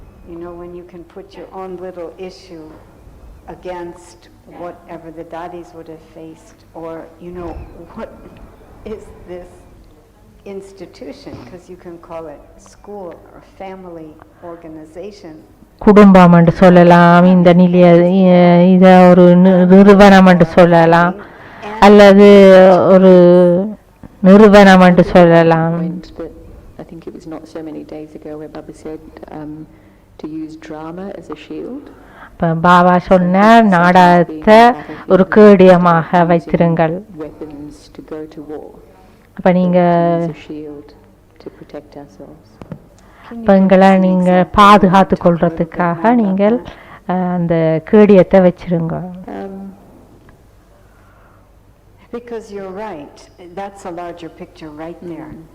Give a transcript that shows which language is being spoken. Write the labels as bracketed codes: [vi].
[en] You know, when you can put your own little issue against whatever the daddies would have faced, or you know, what is this institution, because you can call it school or family organization. [ta] குடும்பம் என்று சொல்லலாம், இந்த நிலைய இத ஒரு நிறுவனம் என்று சொல்லலாம், அல்லது ஒரு நிறுவனம் என்று சொல்லலாம். [en] I think it was not so many days ago where Baba said to use drama as a shield. [ta] Baba சொன்னார் நாடகத்தை ஒரு கேடயமாக வைத்திருங்கள். [en] Weapons to go to war. [ta] அப்ப நீங்க [en] shield to protect ourselves. [ta] எங்களை நீங்க பாதுகாத்து கொள்றதுக்காக நீங்கள் அந்த கேடயத்தை வச்சிருங்க. [en] Because you're right, that's a larger picture right there.